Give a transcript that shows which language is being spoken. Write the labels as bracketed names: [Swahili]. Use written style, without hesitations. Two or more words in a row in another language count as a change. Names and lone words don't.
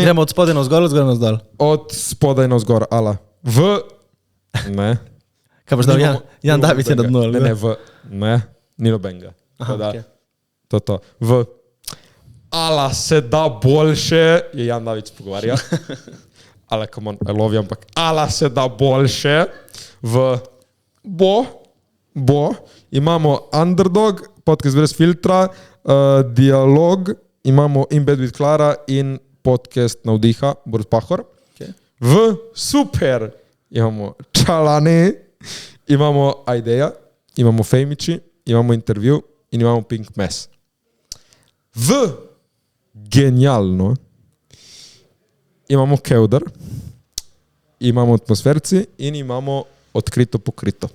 [Slovenian] Gremo od spodaj na vzgor, od zgor na vzdolj. Od spodaj na vzgor, ala. Ne. Kaj boš dal, Jan David je na dnu. Ne, ni nobenega. Okay. To. Ala se da boljše, je Jan David pogovarja. [English] Ala, come on, I love you, [Slovenian] ampak ala se da boljše. Bo. Imamo Underdog, podcast brez filtra, Dialog, imamo In Bed with Clara in podcast Navdiha, Borut Pahor. Okay. Super imamo Čalani, imamo Ideja, imamo Fejmiči, imamo Intervju in imamo Pink Mess. Genialno imamo Kevdar, imamo Atmosferci in imamo Odkrito pokrito.